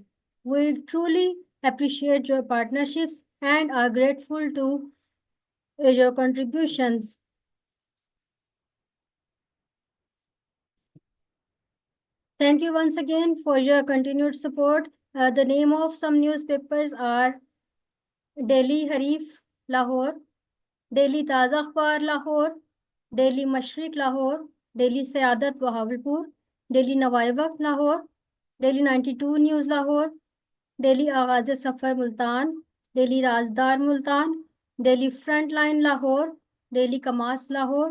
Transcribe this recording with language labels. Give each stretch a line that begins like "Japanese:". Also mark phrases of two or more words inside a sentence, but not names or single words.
English: We truly appreciate your partnerships and are grateful to your contributions. Thank you once again for your continued support. The name of some newspapers are Delhi Harif, Lahore, Delhi Taza Akhbar, Lahore, Delhi Mashriq, Lahore, Delhi Sayadat, Bahawalpur, Delhi Nawai Waqt, Lahore, Delhi 92 News, Lahore, Delhi Aghaze Safar, Multan, Delhi Razdar, Multan, Delhi Frontline, Lahore, Delhi Kamas, Lahore,